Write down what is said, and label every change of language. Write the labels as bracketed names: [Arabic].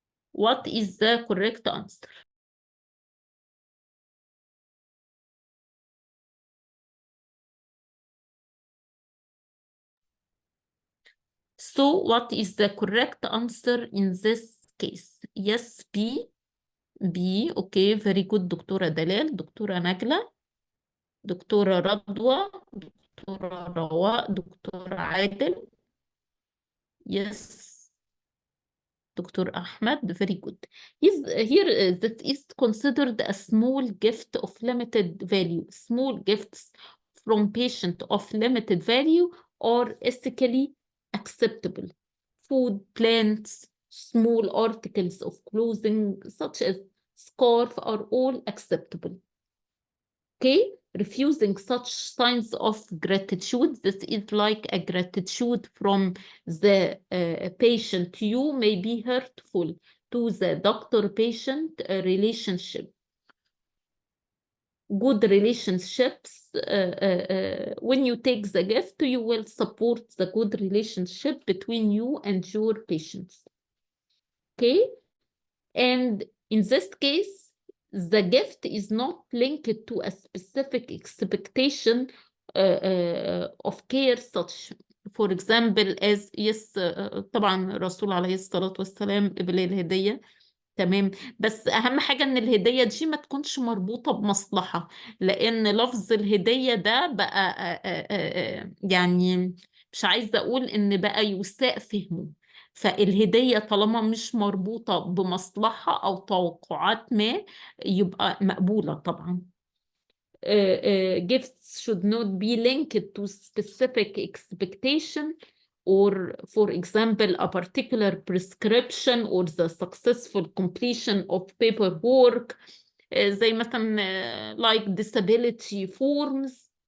[English] What is the correct answer? So what is the correct answer in this case? Yes, B. B. Okay, very good, دكتورة Dalal, دكتورة Najla, دكتورة Radwa, دكتورة Rawaa, دكتورة Adel. Yes. Dr. Ahmed, very good. Here, that is considered a small gift of limited value. Small gifts from patient of limited value are ethically acceptable. Food, plants, small articles of clothing, such as scarf, are all acceptable. Okay, refusing such signs of gratitude, this is like a gratitude from the patient to you, may be hurtful to the doctor-patient relationship. Good relationships, when you take the gift, you will support the good relationship between you and your patients. Okay? And in this case, the gift is not linked to a specific expectation of care, such, for example, as yes, [Arabic] طبعا الرسول عليه الصلاة والسلام قبل الهدية، تمام، بس أهم حاجة إن الهدية دي ما تكونش مربوطة بمصلحة، لأن لفظ الهدية ده بقى يعني مش عايزة أقول إن بقى يساء فهمه. فالهدية طالما مش مربوطة بمصلحة أو توقعات ما يبقى مقبولة طبعا. [English] Gifts should not be linked to specific expectation, or for example a particular prescription or the successful completion of paperwork, [Arabic] زي مثلا [English] like disability forms.